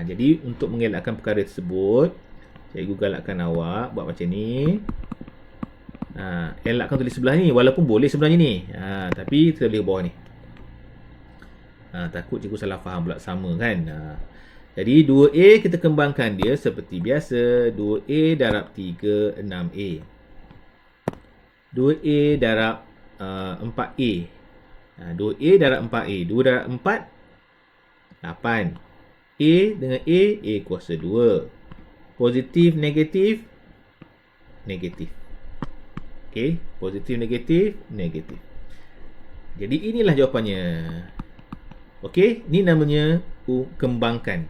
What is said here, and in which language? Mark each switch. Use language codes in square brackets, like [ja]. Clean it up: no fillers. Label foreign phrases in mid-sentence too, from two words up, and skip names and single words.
[ms] Jadi untuk mengelakkan perkara tersebut, cikgu galakkan awak buat macam ni. Elakkan tulis sebelah ni. Walaupun boleh sebelahnya ni. Tapi kita boleh bawah ni. Takut cikgu salah faham pula sama kan. Jadi 2A kita kembangkan dia seperti biasa. 2A darab 3, 6A. 2A darab 4A. 2A darab 4A. 2 darab 4, 8. A dengan A kuasa 2. Positif, negatif, negatif. Okey, positif, negatif, negatif. Jadi inilah jawapannya. Okey, ni namanya kembangkan.